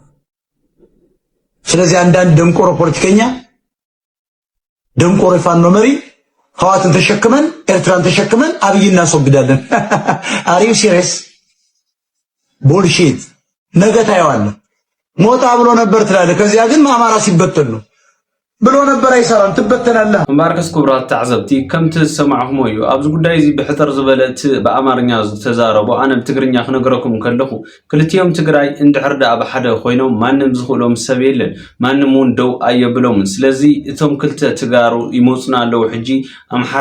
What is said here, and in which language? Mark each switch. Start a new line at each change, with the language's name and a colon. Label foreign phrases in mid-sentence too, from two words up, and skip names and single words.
Amharic: ስለዚህ አንዳንድ ደንቆሮ ፖለቲከኛ ደንቆሮ ፋኖ መሪ ህዋትን ተሸክመን ኤርትራን ተሸክመን አብይ እናስወግዳለን። አሪው
English: serious bullshit።
Amharic: ነገ ታየዋለህ። ሞታ ብሎ ነበር ትላለህ። ከዚያ ግን አማራ ሲበተን ነው ብሎ ነበር አይሰራም ትበተናለህ።
Tigrinya: ማርከስ ኩብራት ተዓዘብቲ ከምት ሰማዕሁም እዩ ኣብዚ ጉዳይ እዚ ብሕተር ዝበለት በአማርኛ ዝተዛረቡ ኣነ ብትግርኛ ክነግረኩም ከለኹ ክልቲኦም ትግራይ እንድሕር ዳ ብሓደ ኮይኖም ማንም ዝኽእሎም ሰብ የለን ማንም እውን ደው ኣየብሎም። ስለዚ እቶም ክልተ ትጋሩ ይመፁና ኣለው። ሕጂ ኣምሓራ